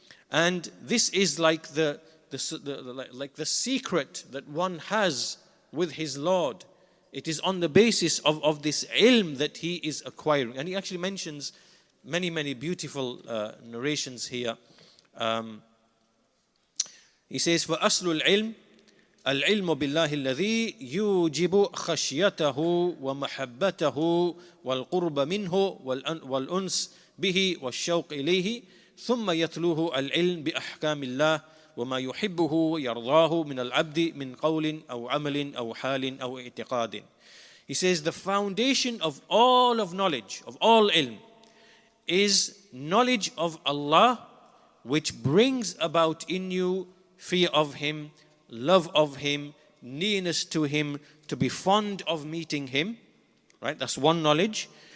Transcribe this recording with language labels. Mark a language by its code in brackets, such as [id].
[en] And this is like the secret that one has with his Lord. It is on the basis of this ilm that he is acquiring. And he actually mentions many beautiful narrations here. He says, [ar] فَأَصْلُ الْعِلْمِ العلم بالله الذي يوجب خشيته ومحبته والقرب منه والأنس به والشوق إليه ثم يتلوه العلم بأحكام الله وما يحبه ويرضاه من العبد من قول أو عمل أو حال أو اعتقاد. [en] He says the foundation of all of knowledge, of all ilm, is knowledge of Allah, which brings about in you fear of Him, love of Him, nearness to Him, to be fond of meeting Him. Right? That's one knowledge.